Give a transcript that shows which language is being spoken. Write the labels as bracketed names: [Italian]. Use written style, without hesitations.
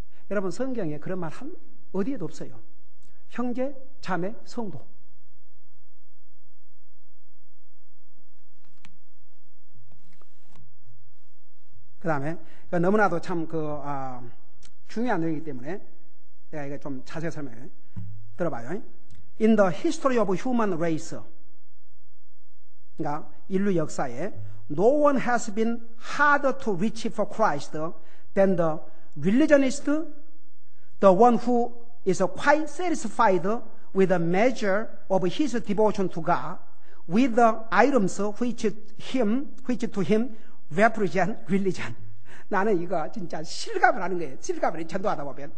[Korean] 여러분 성경에 그런 말 어디에도 없어요. 형제, 자매, 성도. 그 다음에 너무나도 참 중요한 내용이기 때문에 내가 이거 좀 자세히 설명해. 들어봐요. [English] In the history of human race, [Korean] 그러니까 인류 역사에 [English] no one has been harder to reach for Christ than the religionist, the one who is quite satisfied with the measure of his devotion to God, with the items which to him represent religion. [Korean] 나는 이거 진짜 실감을 하는 거예요. 실감을 전도하다 보면.